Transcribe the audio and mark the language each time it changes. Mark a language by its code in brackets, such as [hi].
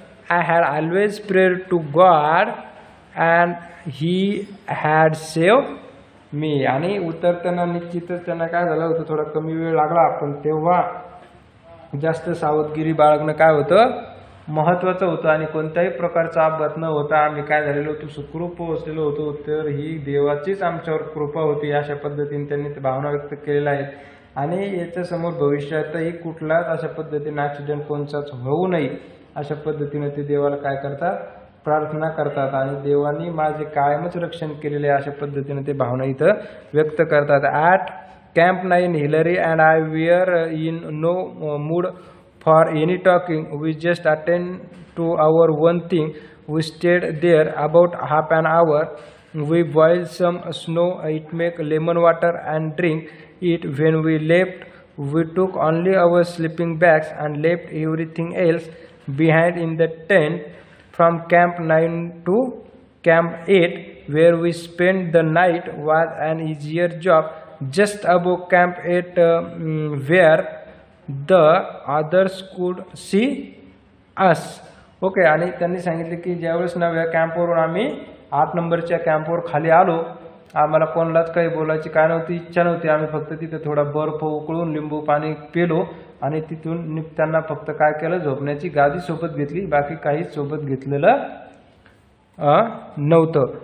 [en] I had always prayed to God and He had saved me. [mr] आणि उतरताना निश्चितच त्यांना काय झालं होतं, थोडा कमी वेळ लागला, पण तेव्हा जास्त सावधगिरी बाळगणं काय होतं, महत्त्वाचं होतं. आणि कोणत्याही प्रकारचा अपघात न होता आम्ही काय झालेलो होतो, सुखरूप पोहोचलेलो होतो. तर ही देवाचीच आमच्यावर कृपा होती. अशा पद्धतीने त्यांनी ते भावना व्यक्त केलेल्या आहेत. आणि याच्यासमोर भविष्यातही कुठलाच अशा पद्धतीने ॲक्सिडेंट कोणताच होऊ नये अशा पद्धतीने ते देवाला काय करतात, प्रार्थना करतात. आणि देवानी माझे कायमच रक्षण केलेले अशा पद्धतीने ते भावना इथं व्यक्त करतात. [en] At Camp 9, Hillary and I were in no mood for any talking. We just attended to our one thing. We stayed there about half an hour. We boiled some snow, it make lemon water and drink it. When we left, we took only our sleeping bags and left everything else behind in the tent. From Camp 9 to Camp 8, where we spent the night, was an easier job. Just above Camp 8, where the others could see us. [mr] Okay, आणि त्यांनी सांगितले की ज्यावेळेस नव्या कॅम्पवरून आम्ही 8 नंबरच्या कॅम्पवर खाली आलो, आम्हाला कोणालाच काही बोलायची काय नव्हती, इच्छा नव्हती. आम्ही फक्त तिथे थोडा बर्फ उकळून लिंबू पाणी पिलो आणि तिथून निघताना फक्त काय केलं, झोपण्याची गादी सोबत घेतली, बाकी काहीच सोबत घेतलेलं नव्हतं.